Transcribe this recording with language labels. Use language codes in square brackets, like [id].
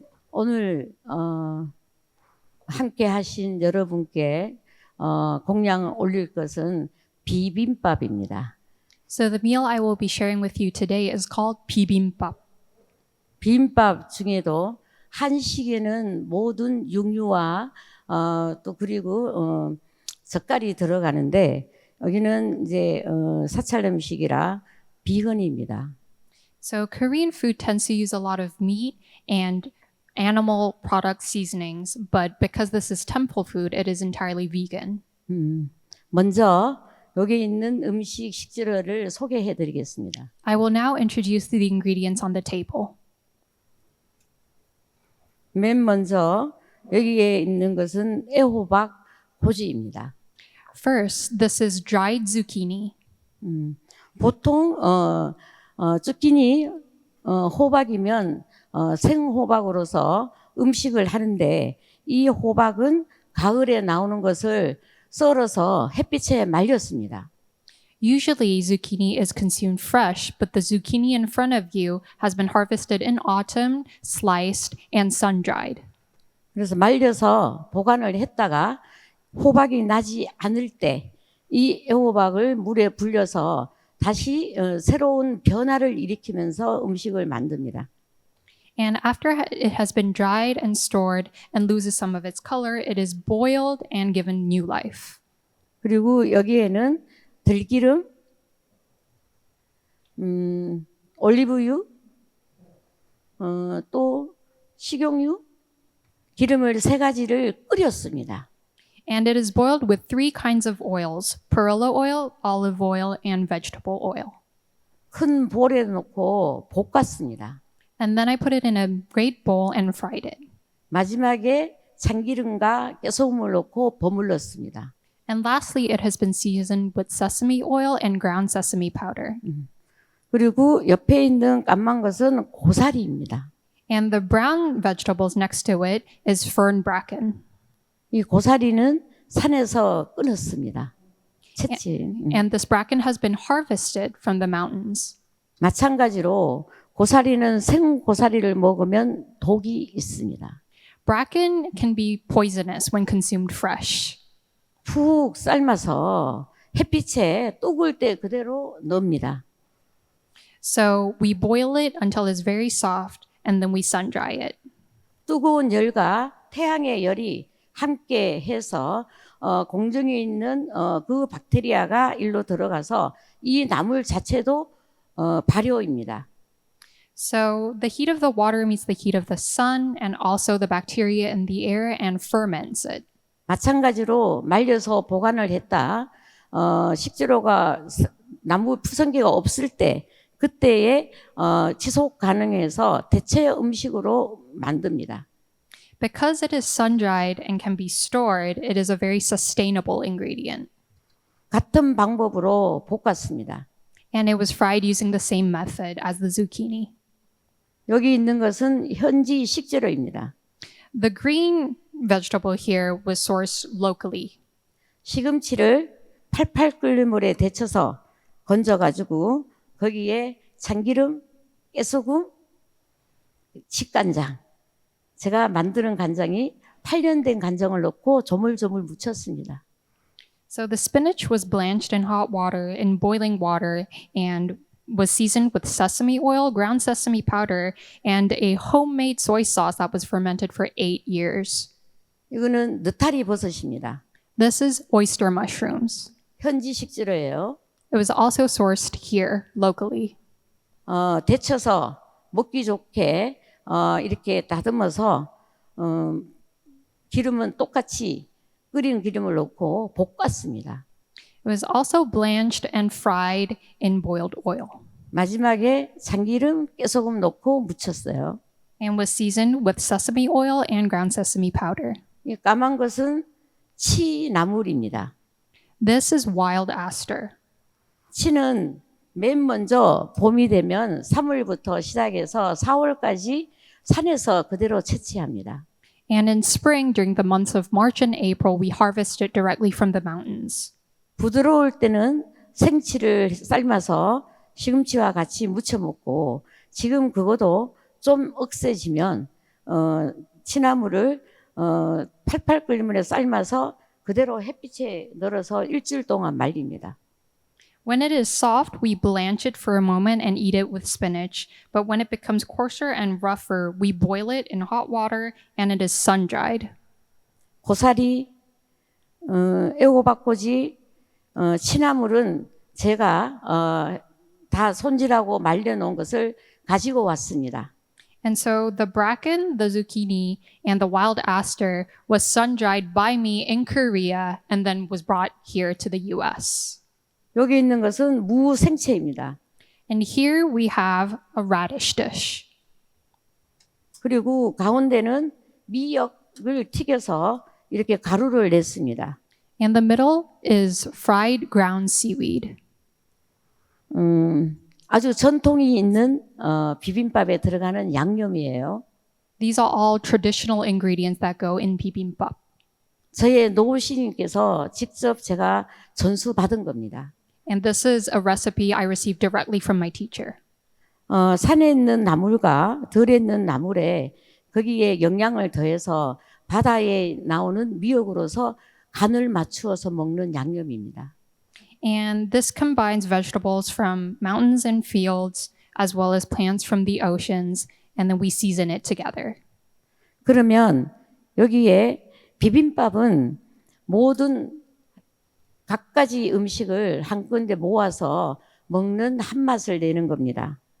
[ko] 오늘 함께 하신 여러분께 공양 올릴 것은 비빔밥입니다. [en] So the meal I will be sharing with you today is called bibimbap. [ko] 비빔밥 중에도 한식에는 모든 육류와 또 그리고 젓갈이 들어가는데 여기는 이제 사찰 음식이라 비건입니다. [en] So Korean food tends to use a lot of meat and animal product seasonings, but because this is temple food, it is entirely vegan. [ko] 먼저 여기 있는 음식 식재료를 소개해 드리겠습니다. [en] I will now introduce the ingredients on the table. [ko] 맨 먼저 여기에 있는 것은 애호박 고지입니다. [en] First, this is dried zucchini. [ko] 보통 zucchini 호박이면 생호박으로서 음식을 하는데 이 호박은 가을에 나오는 것을 썰어서 햇빛에 말렸습니다. [en] Usually, zucchini is consumed fresh, but the zucchini in front of you has been harvested in autumn, sliced, and sun-dried. [ko] 그래서 말려서 보관을 했다가 호박이 나지 않을 때 이 애호박을 물에 불려서 다시 새로운 변화를 일으키면서 음식을 만듭니다. [en] And after it has been dried and stored and loses some of its color, it is boiled and given new life. [ko] 그리고 여기에는 들기름, 올리브유, 또 식용유, 기름을 세 가지를 끓였습니다. [en] And it is boiled with 3 kinds of oils: perilla oil, olive oil, and vegetable oil. [ko] 큰 볼에 넣고 볶았습니다. [en] And then I put it in a great bowl and fried it. [ko] 마지막에 참기름과 깨소금을 넣고 버물렀습니다. [en] And lastly, it has been seasoned with sesame oil and ground sesame powder. [ko] 그리고 옆에 있는 까만 것은 고사리입니다. [en] And the brown vegetables next to it is fern bracken. [ko] 이 고사리는 산에서 끊었습니다. 채취. [en] And this bracken has been harvested from the mountains. [ko] 마찬가지로 고사리는 생고사리를 먹으면 독이 있습니다. [en] Bracken can be poisonous when consumed fresh. [ko] 푹 삶아서 햇빛에 뚝을 때 그대로 넣습니다. [en] So we boil it until it's very soft and then we sun dry it. [ko] 뜨거운 열과 태양의 열이 함께 해서 공중에 있는 그 박테리아가 일로 들어가서 이 나물 자체도 발효입니다. [en] So the heat of the water meets the heat of the sun and also the bacteria in the air and ferments it. [ko] 마찬가지로 말려서 보관을 했다. 식재료가 나무 푸성기가 없을 때 그때에 지속 가능해서 대체 음식으로 만듭니다. [en] Because it is sun-dried and can be stored, it is a very sustainable ingredient. [ko] 같은 방법으로 볶았습니다. [en] And it was fried using the same method as the zucchini. [ko] 여기 있는 것은 현지 식재료입니다. [en] The green vegetable here was sourced locally. [ko] 시금치를 팔팔 끓는 물에 데쳐서 건져가지고 거기에 참기름, 깨소금, 직간장. 제가 만드는 간장이 8년 된 간장을 넣고 조물조물 묻혔습니다. [en] So the spinach was blanched in hot water, in boiling water, and was seasoned with sesame oil, ground sesame powder, and a homemade soy sauce that was fermented for 8 years. [ko] 이거는 느타리 버섯입니다. [en] This is oyster mushrooms. [ko] 현지 식재료예요. [en] It was also sourced here locally. [ko] 데쳐서 먹기 좋게 이렇게 다듬어서 기름은 똑같이 끓인 기름을 넣고 볶았습니다. [en] It was also blanched and fried in boiled oil [ko] 마지막에 참기름, 깨소금 넣고 무쳤어요. [en] and was seasoned with sesame oil and ground sesame powder. [ko] 이 까만 것은 치나물입니다. [en] This is wild aster. [ko] 치는 맨 먼저 봄이 되면 3월부터 시작해서 4월까지 산에서 그대로 채취합니다. [en] And in spring, during the months of March and April, we harvest it directly from the mountains. [ko] 부드러울 때는 생치를 삶아서 시금치와 같이 무쳐 먹고 지금 그것도 좀 억세지면 치나물을 팔팔 끓는 물에 삶아서 그대로 햇빛에 널어서 일주일 동안 말립니다. [en] When it is soft, we blanch it for a moment and eat it with spinach. But when it becomes coarser and rougher, we boil it in hot water and it is sun-dried. [ko] 고사리, 애호박꼬지, 치나물은 제가 다 손질하고 말려놓은 것을 가지고 왔습니다. [en] And so the bracken, the zucchini, and the wild aster was sun-dried by me in Korea and then was brought here to the US. [ko] 여기 있는 것은 무생채입니다. [en] And here we have a radish dish. [ko] 그리고 가운데는 미역을 튀겨서 이렇게 가루를 냈습니다. [en] And the middle is fried ground seaweed. [ko] 아주 전통이 있는 비빔밥에 들어가는 양념이에요. [en] These are all traditional ingredients that go in bibimbap. [ko] 저의 노부시님께서 직접 제가 전수 받은 겁니다. [en] And this is a recipe I received directly from my teacher. [ko] 산에 있는 나물과 들에 있는 나물에 거기에 영양을 더해서 바다에 나오는 미역으로서 간을 맞추어서 먹는 양념입니다. [en] And this combines vegetables from mountains and fields, as well as plants from the oceans, and then we season it together. [ko] 그러면 여기에 비빔밥은 모든 각가지 음식을 한 군데 모아서 먹는 한 맛을 내는 겁니다.